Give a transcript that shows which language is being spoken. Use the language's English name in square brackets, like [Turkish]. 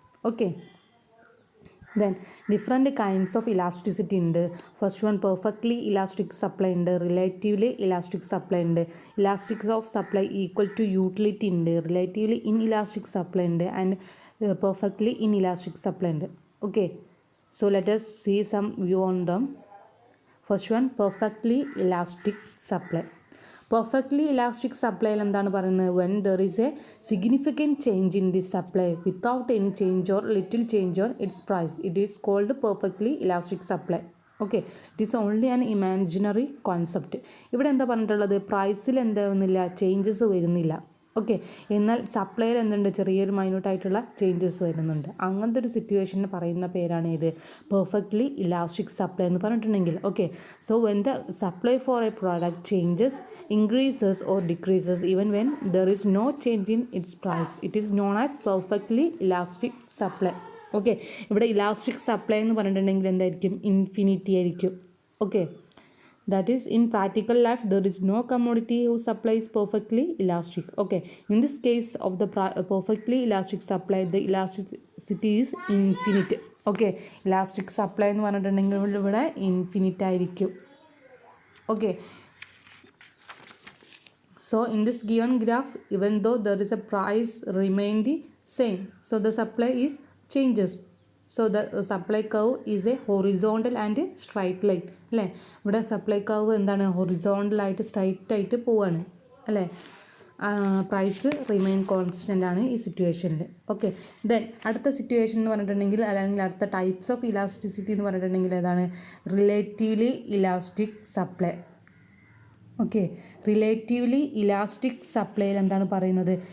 [English] Okay, then different kinds of elasticity ഉണ്ട്. First one perfectly elastic supply ഉണ്ട്, relatively elastic supply ഉണ്ട്, elastic of supply equal to utility ഉണ്ട്, relatively inelastic supply ഉണ്ട്, and perfectly inelastic supply ഉണ്ട്. Okay, so let us see some view on them. First one, perfectly elastic supply. Perfectly elastic സപ്ലൈയിൽ [Malayalam] എന്താണ് പറയുന്നത്? [English] When there is a significant change in the supply without any change or little change or its price, it is called perfectly elastic supply. Okay, it is only an imaginary concept. [Malayalam] ഇവിടെ എന്താ പറഞ്ഞിട്ടുള്ളത്? പ്രൈസിൽ എന്താവുന്നില്ല, changes വരുന്നില്ല. Okay, എന്നാൽ സപ്ലൈയിൽ എന്തുണ്ട്? ചെറിയൊരു മൈന്യൂട്ടായിട്ടുള്ള changes വരുന്നുണ്ട്. അങ്ങനത്തെ ഒരു സിറ്റുവേഷന് പറയുന്ന പേരാണ് ഇത് പെർഫെക്റ്റ്ലി ഇലാസ്റ്റിക് സപ്ലൈ എന്ന് പറഞ്ഞിട്ടുണ്ടെങ്കിൽ. [English] Okay, so when the supply for a product changes, increases or decreases even when there is no change in its price, it is known as perfectly elastic supply. [Malayalam] Okay, ഇവിടെ elastic supply എന്ന് പറഞ്ഞിട്ടുണ്ടെങ്കിൽ എന്തായിരിക്കും? Infinity ആയിരിക്കും. [English] Okay, that is, in practical life there is no commodity whose supply is perfectly elastic. Okay, in this case of the perfectly elastic supply, the elasticity is infinite. [Malayalam] Okay, elastic supply എന്ന് പറഞ്ഞിട്ടുണ്ടെങ്കിൽ ഇവിടെ infinite ആയിരിക്കും. [English] Okay, so in this given graph, even though there is a price remain the same, so the supply is changes. So the supply curve is a horizontal and a straight line. [Malayalam] അല്ലേ, ഇവിടെ supply curve എന്താണ്? ഹൊറിസോണ്ടലായിട്ട് straight ആയിട്ട് പോവാണ് അല്ലേ. Price remain constant ആണ് ഈ സിറ്റുവേഷനിൽ. Okay, then അടുത്ത സിറ്റുവേഷൻ എന്ന് പറഞ്ഞിട്ടുണ്ടെങ്കിൽ, അല്ലെങ്കിൽ അടുത്ത ടൈപ്സ് ഓഫ് ഇലാസ്റ്റിസിറ്റി എന്ന് പറഞ്ഞിട്ടുണ്ടെങ്കിൽ ഏതാണ്? Relatively elastic supply. Okay, relatively elastic സപ്ലൈയിൽ എന്താണ് പറയുന്നത്?